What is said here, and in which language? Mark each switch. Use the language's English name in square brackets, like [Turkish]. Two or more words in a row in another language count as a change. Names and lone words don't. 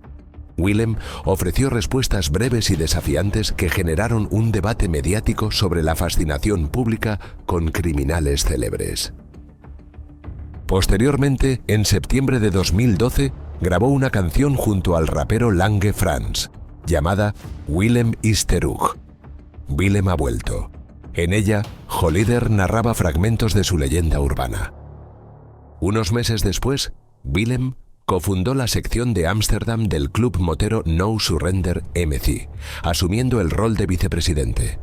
[Spanish] Willem ofreció respuestas breves y desafiantes que generaron un debate mediático sobre la fascinación pública con criminales célebres. Posteriormente, en septiembre de 2012, grabó una canción junto al rapero Lange Frans, llamada Willem is terug. Willem ha vuelto. En ella, Holleder narraba fragmentos de su leyenda urbana. Unos meses después, Willem cofundó la sección de Ámsterdam del club motero No Surrender MC, asumiendo el rol de vicepresidente.